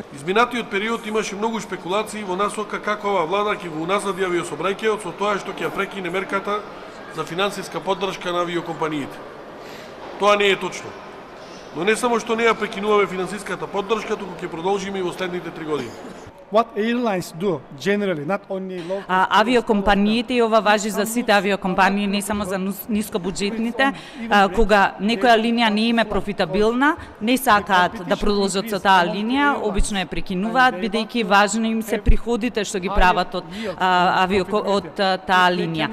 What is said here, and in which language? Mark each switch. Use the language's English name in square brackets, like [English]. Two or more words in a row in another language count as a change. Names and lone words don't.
[Macedonian] Изминатиот период имаше многу шпекулации во насока како ова влада ќе го уназади авиособраќајот со тоа што ќе ја прекине мерката за финансиска поддршка на авиокомпаниите. Тоа не е точно. Но не само што не ја прекинуваме финансиската поддршка, туку ќе продолжиме и во следните 3 години. [English] What airlines do generally, not only low [Macedonian] Авиокомпаниите, и ова важи за сите авиокомпании, не само за нискобуџетните, кога некоја линија не им е профитабилна, не сакаат да продолжат со таа линија, обично ја прекинуваат, бидејќи важно им се приходите што ги прават од таа линија.